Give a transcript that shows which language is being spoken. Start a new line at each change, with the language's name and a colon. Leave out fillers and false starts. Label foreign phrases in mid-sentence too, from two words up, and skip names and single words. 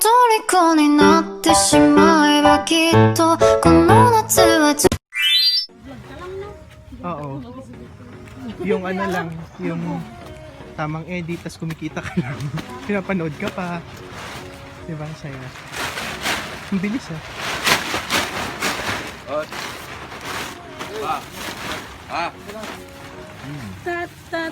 Japanese: 虜になってしまえばきっとこの夏は
Filipino: Oo. Yung ano lang, yung tamang edit, tas kumikita ka lang. Pinapanood ka pa. Diba, ang saya. Ang bilis ah. Tat, tat.